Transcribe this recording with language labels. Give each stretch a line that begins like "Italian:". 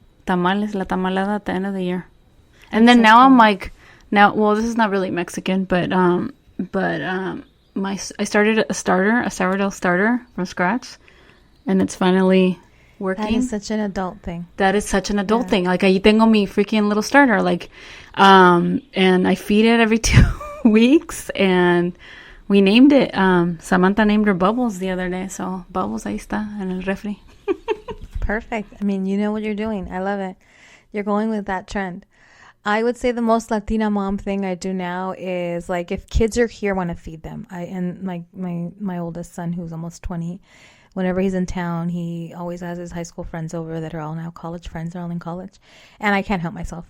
English: Tamales, la tamalada at the end of the year. And then now I'm like, well, this is not really Mexican, but I started a sourdough starter from scratch, and it's finally working. That is such an adult thing. That is such an adult thing. Like,
Spanish: ahí tengo mi
English: freaking little starter, like, and I feed it every 2 weeks, and we named it, Samantha named her Bubbles the other day.
Spanish: So, Bubbles, ahí está, en el refri.
English: Perfect. I mean, you know what you're doing. I love it. You're going with that trend. I would say the most Latina mom thing I do now is, like, if kids are here, I want to feed them. And my oldest son, who's almost 20, Whenever he's in town, he always has his high school friends over that are all now college friends. They're all in college. And I can't help myself.